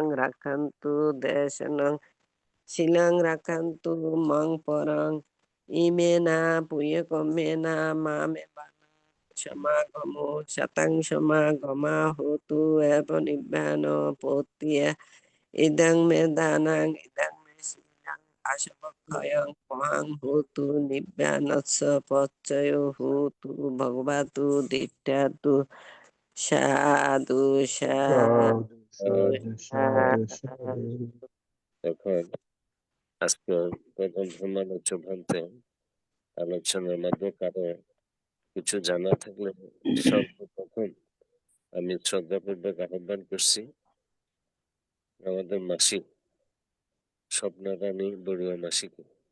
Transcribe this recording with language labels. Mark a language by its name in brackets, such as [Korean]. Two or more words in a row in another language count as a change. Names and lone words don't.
[Pali] রাখান্তু দেশনং শিলং রাখান্তু মং পরং ইমেনা পুয়কমেনা মামে সমাগমো শতাং সমাগমা হতু এব নিব্বান পত্যা ইদং মে দানাং ইদং মে শিলাং আশবক্ষয়ং পহাং হতু নিব্বানস্য পচ্চয় হতু ভগবাতু দিষ্ঠাতু। সাধু সাধু সাধু সাধু সাধু। [Bangla] এখন আজকে প্রথম ধর্মালোচ্য ভান্তে আলোচনার মধ্যে কারো কিছু জানা থাকলে সর্বপ্রথম আমি শ্রদ্ধাপূর্বক আহ্বান করছি আমাদের মাসি স্বপ্না রানী বড়ুয়া মাসিকে।